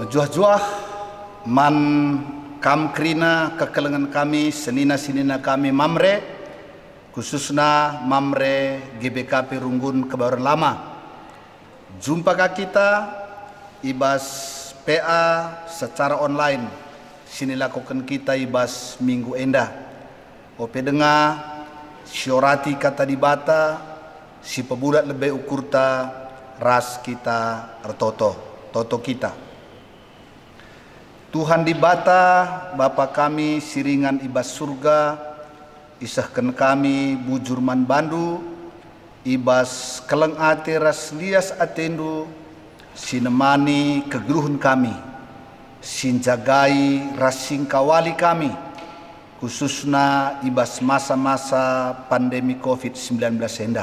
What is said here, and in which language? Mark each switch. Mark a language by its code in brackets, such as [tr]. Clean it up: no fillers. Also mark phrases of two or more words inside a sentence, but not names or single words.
[btx] Juah-juah man kam krina kekelengan kami, senina-senina kami mamre, khususnya mamre GBKP Runggun Kebayoran Lama. Jumpakah kita ibas PA secara online, sini lakukan kita ibas minggu endah. Ope dengar syorati kata dibata, si pebudak lebih ukurta ras kita toto kita. Tuhan dibata Bapa kami siringan ibas surga, isahkan kami bujurman bandu, ibas keleng ate ras lias atendu, sinemani kegeluhan kami, sinjagai rasing kawali kami, khususnya ibas masa-masa pandemi COVID-19 endah.